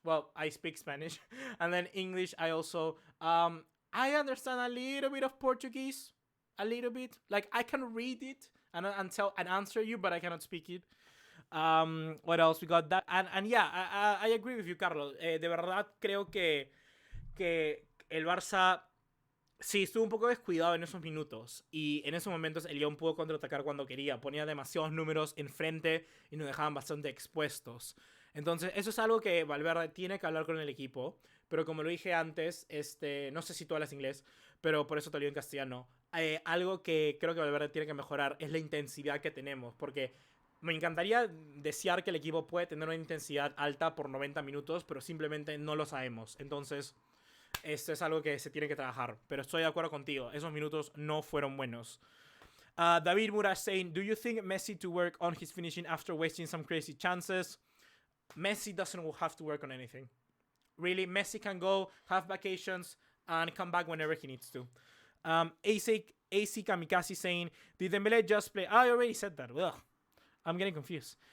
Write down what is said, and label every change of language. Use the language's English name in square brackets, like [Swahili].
[English] Well, I speak Spanish. And then English, I also, I understand a little bit of Portuguese. A little bit. Like, I can read it and answer you, but I cannot speak it. What else? We got that. And yeah, I agree with you, Carlos. [Spanish] De verdad creo que el Barça sí estuvo un poco descuidado en esos minutos. Y en esos momentos el Lyon pudo contraatacar cuando quería. Ponía demasiados números enfrente y nos dejaban bastante expuestos. Entonces, eso es algo que Valverde tiene que hablar con el equipo. Pero como lo dije antes, no sé si tú hablas inglés, pero por eso te lo digo en castellano. Algo que creo que Valverde tiene que mejorar es la intensidad que tenemos. Porque me encantaría desear que el equipo puede tener una intensidad alta por 90 minutos, pero simplemente no lo sabemos. Entonces, esto es algo que se tiene que trabajar. Pero estoy de acuerdo contigo, esos minutos no fueron buenos. [English] David Mura saying, do you think Messi to work on his finishing after wasting some crazy chances? Messi doesn't have to work on anything. Really, Messi can go, have vacations, and come back whenever he needs to. AC Kamikaze saying, did Dembele just play? I already said that. Ugh. I'm getting confused.